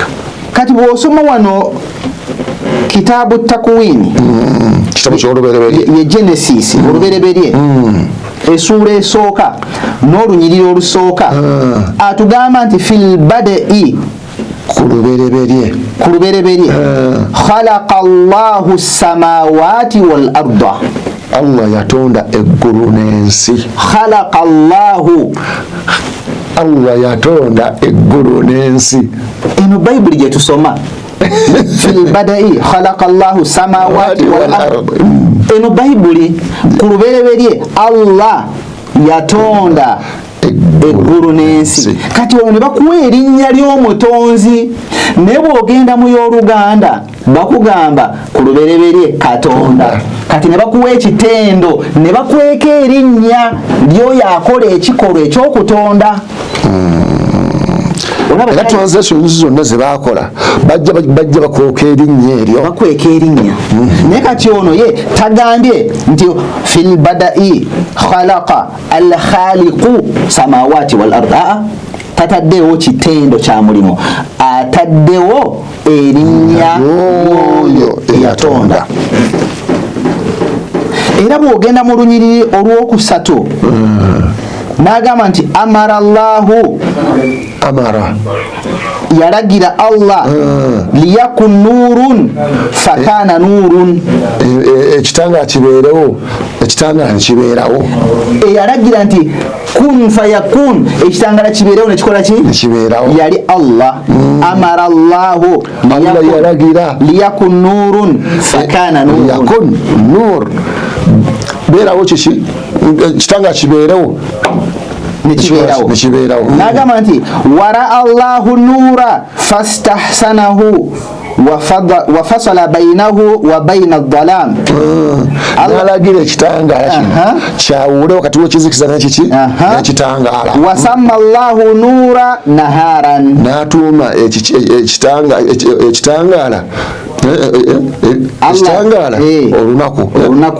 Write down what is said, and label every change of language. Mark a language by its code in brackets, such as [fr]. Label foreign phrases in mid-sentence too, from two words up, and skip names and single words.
[lg] kati bw'osoma wano kitaabu takwini kitabo ky'olubereberye ye Genesis olubereberye essuula esooka n'olunyiriri olusooka atugamba nti [ar] في البدء [lg] ku lubereberye [ar] خلق الله السماوات والأرض [lg] Allah yatonda eggulu n'ensi [ar] خلق الله [lg] Allah yatonda eggulu n'ensi eno Bayibuli gye tusoma [ar] في البدء خلق الله السماوات والأرض [lg] eno Bayibuli ku lubereberye Allah yatonda eggulu n'ensi kati ono ne bakuwa erinnya ly'omutonzi ne bw'ogenda mu y'Oluganda bakugamba ku lubereberye Katonda kati ne bakuwa ekitendo ne bakweka erinnya ly'oyo akola ekikolwa ekyokutonda era translation zonna ze bakola bajja bakweka erinnya eryo bakweka erinnya naye kati ono ye tagambye nti [ar] في البدء خلق الخالق السماوات والأرض [lg] tataddewo kitendo kya mulimo ataddewo erinnya oyo eyatonda era bw'ogenda mu lunyiriri olwokusatu n'agamba nti [ar] أمر الله [lg] yalagira Allah [ar] ليكن نور فكان نور [lg] ekitanga kibeerewo ekitanga kibeerawo yalagira nti [ar] كن فيكون [lg] ekitangala kibeerewo nekikola ki kibeerawo yali Allah [ar] أمر الله [lg] yalagira [ar] ليكن نور فكان نور يكن نور [lg] beerawo kiki ekitanga kibeerewo nekibeerawo n'agamba nti [ar] ورأى الله النور فاستحسنه وفصل بينه وبين الظلام [lg] alagira ekitangaala kino kyawule wakati w'ekizikiza n'ekiki n'ekitangaala [ar] وسمى الله النور نهارا [lg] n'atuuma ekitangaala olunaku